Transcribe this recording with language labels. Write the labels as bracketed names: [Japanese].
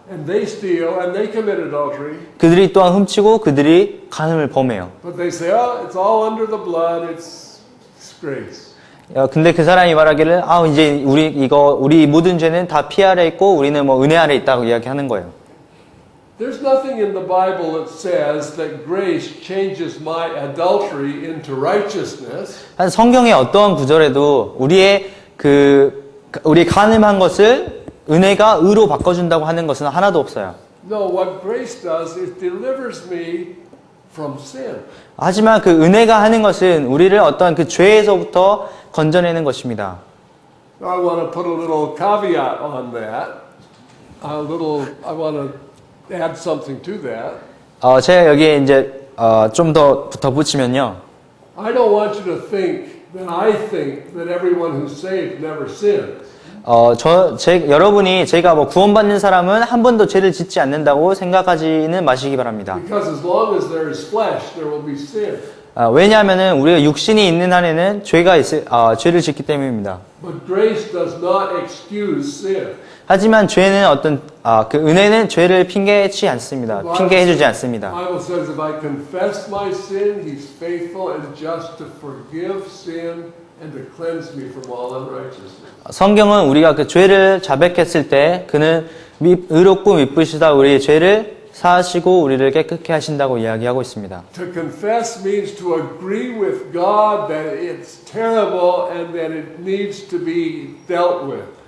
[English] And they steal and they commit adultery. [Korean] 그들이 또한 훔치고 그들이 간음을 범해요. [English] But they say, oh, it's all under the blood, it's grace. [Korean] 근데 그 사람이 말하기를 이제 우리 모든 죄는 다 피 아래 있고 우리는 뭐 은혜 아래 있다고 이야기하는 거예요. [English] There's nothing in the Bible that says that grace changes my adultery into righteousness. [Korean] 성경의 어떠한 구절에도 우리 간음한 것을 은혜가 의로 바꿔준다고 하는 것은 하나도 없어요. [English] No, what grace does is delivers me from sin. [Korean] 하지만 그 은혜가 하는 것은 우리를 어떤 그 죄에서부터 건져내는 것입니다. [English] I want to put a little caveat on that. I want to add something to that. [Korean] 제가 여기에 이제 좀 더 덧붙이면요. [English] I don't want you to think then I think that everyone who's saved never sins. [Korean] 여러분이 제가 뭐 구원받는 사람은 한 번도 죄를 짓지 않는다고 생각하지는 마시기 바랍니다. [English] Because as long as there is flesh, there will be sin. [Korean] 왜냐하면은 우리가 육신이 있는 한에는 죄를 짓기 때문입니다. [English] But grace does not excuse sin. [Korean] 하지만 죄는 그 은혜는 죄를 핑계치 않습니다. 핑계해주지 않습니다. [English] The Bible says, if I confess my sin, He's faithful and just to forgive sin and to cleanse me from all unrighteousness. [Korean] 성경은 우리가 그 죄를 자백했을 때 그는 의롭고 미쁘시다 우리의 죄를 사하시고 우리를 깨끗게 하신다고 이야기하고 있습니다. [English] To confess means to agree with God that it's terrible and that it needs to be dealt with.